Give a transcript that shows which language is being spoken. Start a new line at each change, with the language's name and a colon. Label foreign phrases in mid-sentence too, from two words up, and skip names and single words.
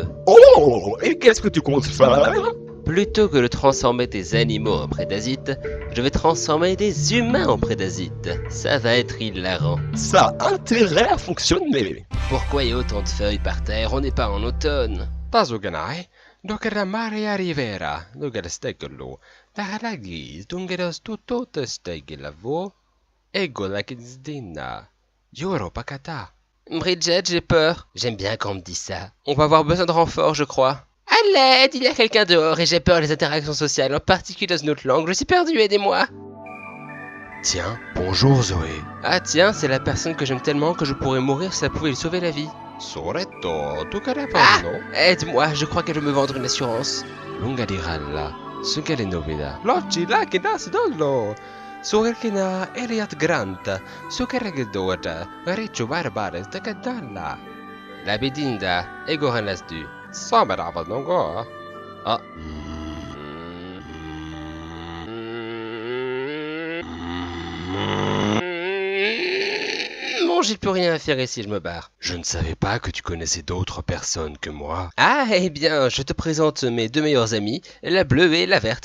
French: Oh! Et qu'est-ce que tu comptes faire? Plutôt que de transformer des animaux en prédasites, je vais transformer des humains en prédasites. Ça va être hilarant. Ça a intérêt à fonctionner! Pourquoi il y a autant de feuilles par terre? On n'est pas en automne. Tazuganai, dokera Maria Rivera, dokera stegelo, dara guise, dungeras tutot stegelavo, ego la kizdina, yoro pakata. Bridget, j'ai peur. J'aime bien quand on me dit ça. On va avoir besoin de renfort, je crois. À l'aide, il y a quelqu'un dehors et j'ai peur des interactions sociales, en particulier dans une autre langue. Je suis perdu, aidez-moi. Tiens, bonjour Zoé. Ah tiens, c'est la personne que j'aime tellement que je pourrais mourir si ça pouvait lui sauver la vie. Soretto, dokera Ah! pano, Aide-moi, je crois qu'elle veut me vendre une assurance. lungadiralla, sugale novida. Lochi la kinas dollo. Sugerkina Eliat Granta, sugergedoda, richo barbares takadalla. La bédinda, Egoran Lasdu. Samerava nongo. Ah. Bon, j'ai plus rien à faire ici, je me barre. Je ne savais pas que tu connaissais d'autres personnes que moi. Ah, eh bien, je te présente mes deux meilleurs amis, la bleue et la verte.